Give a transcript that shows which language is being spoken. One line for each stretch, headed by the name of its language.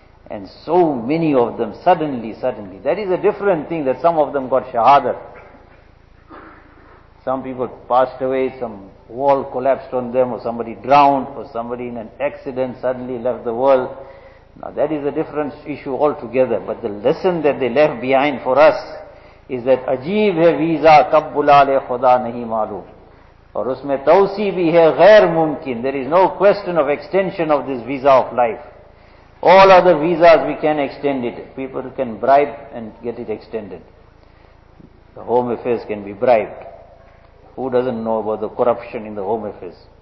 English: And so many of them suddenly, that is a different thing, that some of them got shahadat. Some people passed away, some wall collapsed on them, or somebody drowned, or somebody in an accident suddenly left the world. Now that is a different issue altogether. But the lesson that they left behind for us is that
Urdu: عجیب ہے visa کب بلا لے خدا نہیں معلوم اور اس میں توسیع بھی ہے غیر ممکن.
English: There is no question of extension of this visa of life. All other visas we can extend it. People can bribe and get it extended. The home affairs can be bribed. Who doesn't know about the corruption in the home affairs?